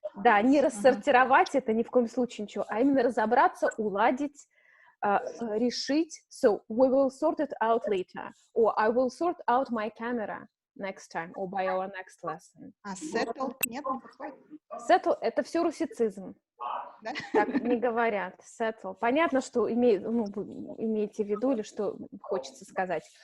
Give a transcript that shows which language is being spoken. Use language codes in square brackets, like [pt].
[ru] Да, не рассортировать это ни в коем случае ничего, а именно разобраться, уладить, решить. [en] So we will sort it out later. Or I will sort out my camera next time. Or by our next lesson. [ru] Settle? Нет, не подходит. Settle — это все русицизм. Да? Так не говорят. Settle. Понятно, что имеете в виду или что хочется сказать.